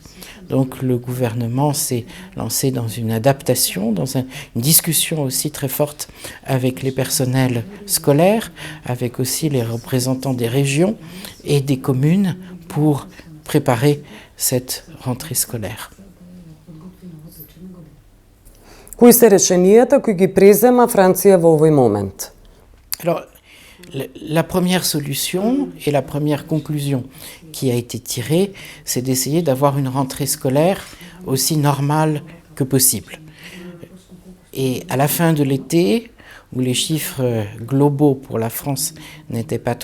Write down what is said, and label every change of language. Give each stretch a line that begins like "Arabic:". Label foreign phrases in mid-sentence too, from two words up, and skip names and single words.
French: Donc le gouvernement s'est lancé dans une adaptation, dans une discussion aussi très forte avec les personnels scolaires, avec aussi les représentants des régions et des communes pour préparer cette rentrée scolaire.
Macedonian: Кои се решенијата кои ги презема Франција во овој момент?
French: Alors, la première solution et la première conclusion qui a été tirée, c'est d'essayer d'avoir une rentrée scolaire aussi normale que possible. Et à la fin de l'été, où les chiffres globaux pour la France n'étaient pas